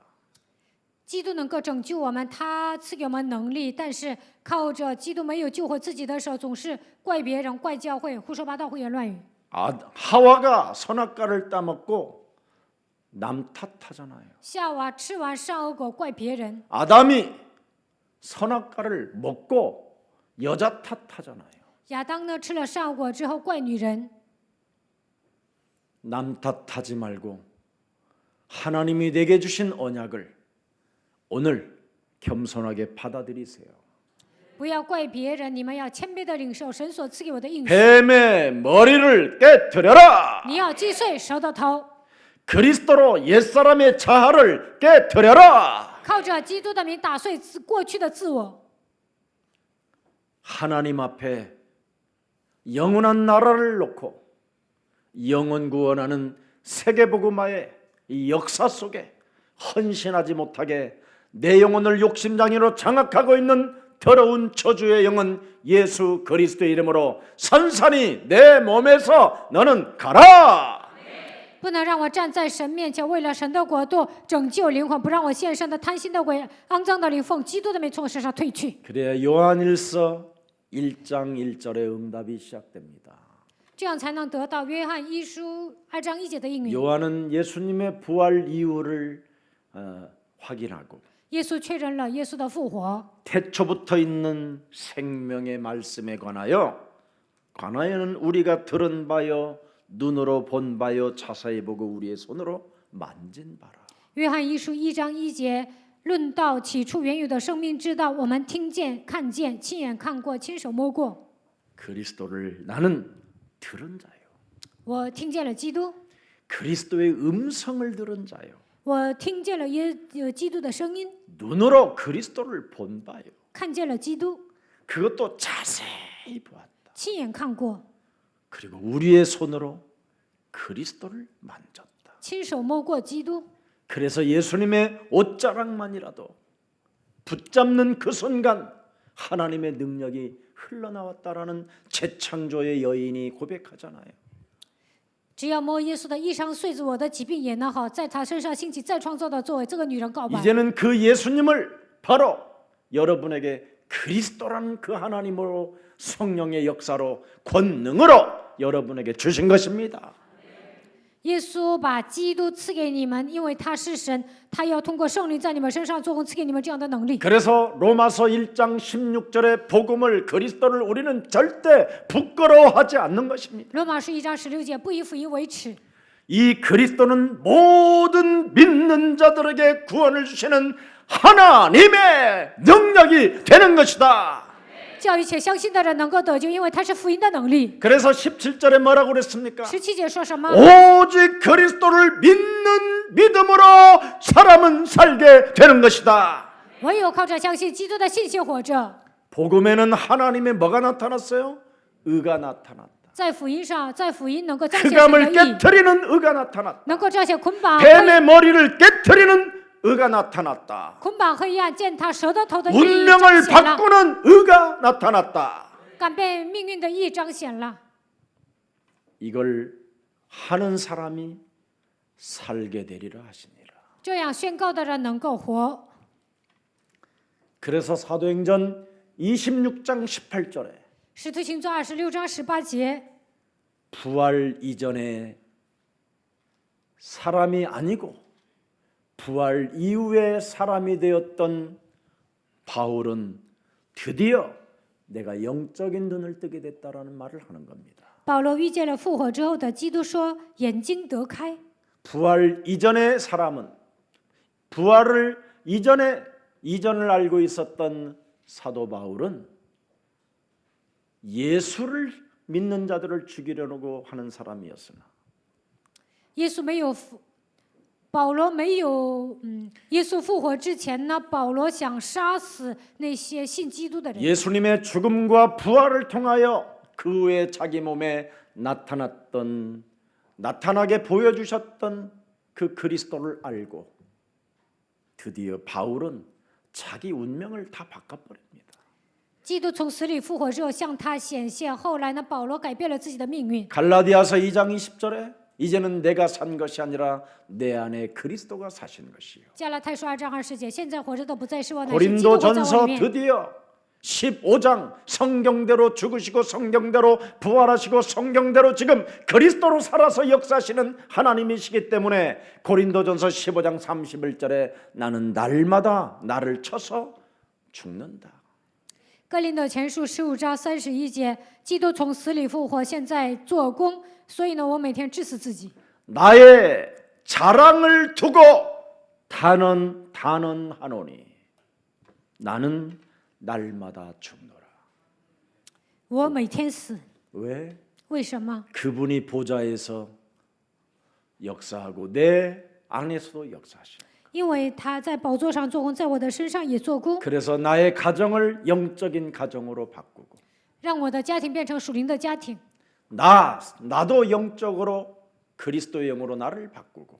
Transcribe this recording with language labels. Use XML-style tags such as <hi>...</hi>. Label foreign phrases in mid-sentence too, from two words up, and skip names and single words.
<zh>基督能够拯救我们，他赐给我们能力，但是靠着基督没有救活自己的时候，总是怪别人、怪教会，胡说八道、胡言乱语。</zh> <ko>하와가 선악과를 따먹고 남 탓하잖아요.</ko> <zh>夏娃吃完善恶果，怪别人；</zh> <ko>아담이 선악과를 먹고 여자 탓하잖아요.</ko> <zh>亚当呢吃了善恶果之后，怪女人。</zh> <ko>남 탓하지 말고 하나님이 내게 주신 언약을 오늘 겸손하게 받아들이세요.</ko> <zh>不要怪别人，你们要谦卑的领受神所赐给我的应许。</zh> <ko>뱀의 머리를 깨트려라.</ko> <zh>你要击碎蛇的头，</zh> <ko>그리스도로 옛사람의 자아를 깨트려라.</ko> <zh>靠着基督的名打碎过去的自我。</zh> <ko>하나님 앞에 영원한 나라를 놓고 영원 구원하는 세계복음화의 이 역사 속에 헌신하지 못하게 내 영혼을 욕심장애로 장악하고 있는 더러운 저주의 영은 예수 그리스도의 이름으로 산산이 내 몸에서 너는 가라.</ko> <zh>不能让我站在神面前，为了神的国度拯救灵魂，不让我献身的贪心的鬼、肮脏的灵奉基督的名从我身上退去。</zh> <ko>그래야 요한일서 1장 1절의 응답이 시작됩니다.</ko> <zh>这样才能得到约翰一书2章1节的应允。</zh> <ko>요한은 예수님의 부활 이유를 확인하고</ko> <zh>耶稣确认了耶稣的复活，</zh> <ko>태초부터 있는 생명의 말씀에 관하여는 우리가 들은 바요 눈으로 본 바요 자세히 보고 우리의 손으로 만진 바라.</ko> <zh>约翰一书1章1节论到起初原有的生命之道，我们听见、看见、亲眼看过、亲手摸过。</zh> <ko>그리스도를 나는 들은 자요.</ko> <zh>我听见了基督，</zh> <ko>그리스도의 음성을 들은 자요.</ko> <zh>我听见了基督的声音，</zh> <ko>눈으로 그리스도를 본 바요.</ko> <zh>看见了基督，</zh> <ko>그것도 자세히 보았다.</ko> <zh>亲眼看过，</zh> <ko>그리고 우리의 손으로 그리스도를 만졌다.</ko> <zh>亲手摸过基督。</zh> <ko>그래서 예수님의 옷자락만이라도 붙잡는 그 순간 하나님의 능력이 흘러나왔다라는 재창조의 여인이 고백하잖아요.</ko> <zh>只要摸耶稣的衣裳穗子，我的疾病也能好，在他身上兴起再创造的作为。这个女人告白。</zh> <ko>이제는 그 예수님을 바로 여러분에게 그리스도라는 그 하나님으로 성령의 역사로 권능으로 여러분에게 주신 것입니다.</ko> <zh>耶稣把基督赐给你们，因为他是神，他要通过圣灵在你们身上做工，赐给你们这样的能力。</zh> <ko>그래서 로마서 1장 16절의 복음을 그리스도를 우리는 절대 부끄러워하지 않는 것입니다.</ko> <zh>罗马书1章16节，不以福音为耻。</zh> <ko>이 그리스도는 모든 믿는 자들에게 구원을 주시는 하나님의 능력이 되는 것이다.</ko> <zh>叫一切相信的人能够得救，因为他是福音的能力。</zh> <ko>그래서 17절에 뭐라고 그랬습니까?</ko> <zh>17 节说什么？</zh> <ko>오직 그리스도를 믿는 믿음으로 사람은 살게 되는 것이다.</ko> <zh>唯有靠着相信基督的信心活着。</zh> <ko>복음에는 하나님의 뭐가 나타났어요? 의가 나타났다.</ko> <zh>在福音上，在福音能够彰显神</zh> <ko>흑암을</ko> <zh>的义，</zh> <ko>깨트리는 의가 나타났다.</ko> <zh>能够彰显捆绑</zh> <ko>뱀의 머리를 깨트리는 의가 나타났다.</ko> <zh>捆绑黑暗，践踏蛇的头的义</zh> <ko>운명을</ko> <zh>彰显了，</zh> <ko>바꾸는 의가 나타났다.</ko> <zh>改变命运的义彰显了。</zh> <ko>이걸 하는 사람이 살게 되리라 하시니라.</ko> <zh>这样宣告的人能够活。</zh> <ko>그래서 사도행전 26장 18절에</ko> <zh>使徒行传26章18节，</zh> <ko>부활 이전에 사람이 아니고 부활 이후에 사람이 되었던 바울은 드디어 내가 영적인 눈을 뜨게 됐다라는 말을 하는 겁니다.</ko> <zh>保罗遇见了复活之后的基督，说：“眼睛得开。”</zh> <ko>부활 이전의 사람은 부활을 이전을 알고 있었던 사도 바울은 예수를 믿는 자들을 죽이려고 하는 사람이었으나</ko> <zh>耶稣没有保罗没有耶稣复活之前呢，保罗想杀死那些信基督的人。</zh> <ko>예수님의 죽음과 부활을 통하여 그 후에 자기 몸에 나타나게 보여주셨던 그 그리스도를 알고 드디어 바울은 자기 운명을 다 바꿔버립니다.</ko> <zh>基督从死里复活之后向他显现，后来呢，保罗改变了自己的命运。</zh> <ko>갈라디아서 2장 20절에 이제는 내가 산 것이 아니라 내 안에 그리스도가 사신 것이요.</ko> <zh>加拉太书2章20节，现在活着的不再是我，乃是基督活在我</zh> <ko>고린도전서</ko> <zh>里面。</zh> <ko>드디어 15장 성경대로 죽으시고 성경대로 부활하시고 성경대로 지금 그리스도로 살아서 역사하시는 하나님이시기 때문에 고린도전서 15장 31절에 나는 날마다 나를 쳐서 죽는다.</ko> <zh>哥林多前书15章31节，基督从死里复活，现在做工，所以呢，我每天治死自己。</zh> <ko>나의 자랑을 두고 단언하노니 나는 날마다 죽노라.</ko> <zh>我每天死，</zh> <ko>왜?</ko> <zh>为什么？</zh> <ko>그분이 보좌에서 역사하고 내 안에서도 역사하시오.</ko> <zh>因为他在宝座上做工，在我的身上也做工，</zh> <ko>그래서 나의 가정을 영적인 가정으로 바꾸고</ko> <zh>让我的家庭变成属灵的家庭，</zh> <ko>나도 영적으로 그리스도의 영으로 나를 바꾸고</ko>